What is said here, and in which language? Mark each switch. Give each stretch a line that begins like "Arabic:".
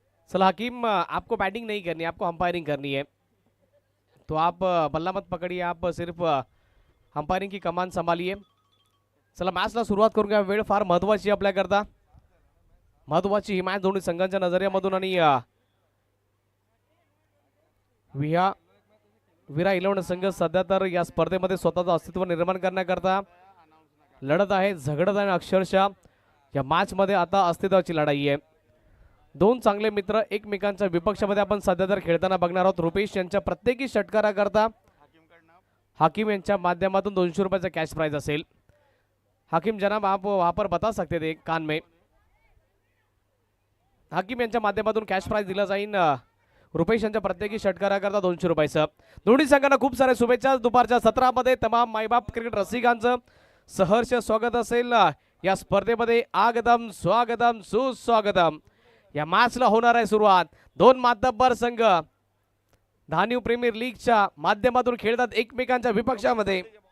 Hindi: चला हकीम, आपको बैटिंग नहीं करनी, आपको अंपायरिंग करनी है। तो आप बल्ला मत पकड़िए, आप सिर्फ अंपायरिंग की कमान संभालिए।
Marathi: चला मॅचला सुरुवात करूया। वेळ फार महत्वाची आपल्याकरता, महत्वाची ही मॅच दोन्ही संघांच्या नजरेमधून आणि विरा 11 संघ सध्या तर या स्पर्धेमध्ये स्वतःचं अस्तित्व निर्माण करण्याकरता लढत आहे, झगडत आहे। अक्षरशः या मॅच मध्ये आता अस्तित्वाची लढाई आहे। दोन चांगले मित्र एकमेकांच्या विपक्षामध्ये आपण सध्या तर खेळताना बघणार आहोत। रुपेश यांच्या प्रत्येकी षटकाराकरता हाकिम यांच्या माध्यमातून 200 रुपयाचा कॅश प्राइज असेल।
Hindi: हाकिम जनाब, आप वहां पर बता सकते थे कान में।
Marathi: हाकिम यांच्या माध्यमातून कॅश प्राइज दिला जाईल रुपेश यांच्या प्रत्येकी षटकाराकरता 200 रुपयाचं। दोन्ही संघांना खूप सारे शुभेच्छा। दुपारच्या सत्रामध्ये तमाम मायबाप क्रिकेट रसिकांचं सहर्ष स्वागत असेल या स्पर्धेमध्ये। आगतम स्वागतम सुस्वागतम। या मॅचला होणार आहे सुरुवात। दोन मातब्बर संघ धान्यू प्रीमियर लीगच्या माध्यमातून खेळतात एकमेकांच्या विपक्षामध्ये।